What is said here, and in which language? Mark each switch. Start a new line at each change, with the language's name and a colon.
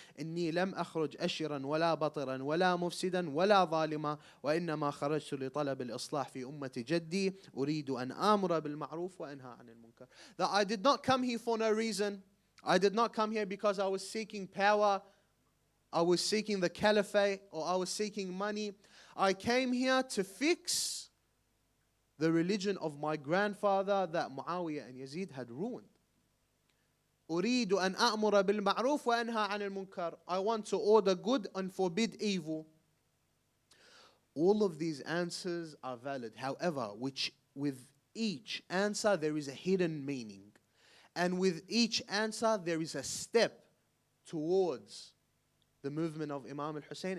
Arabic: إني لم أخرج أشرا ولا بطرا ولا مفسدا ولا ظالما وإنما خرجت لطلب الإصلاح في أمة جدي أريد أن آمر بالمعروف وأنهى عن المنكر.
English: That I did not come here for no reason. I did not come here because I was seeking power, I was seeking the caliphate, or I was seeking money. I came here to fix the religion of my grandfather that Muawiya and Yazid had ruined.
Arabic: أريد أن أأمر بالمعروف وأنهى عن المنكر.
English: I want to order good and forbid evil. All of these answers are valid. However, with each answer there is a hidden meaning. And with each answer there is a step towards the movement of Imam al-Hussein.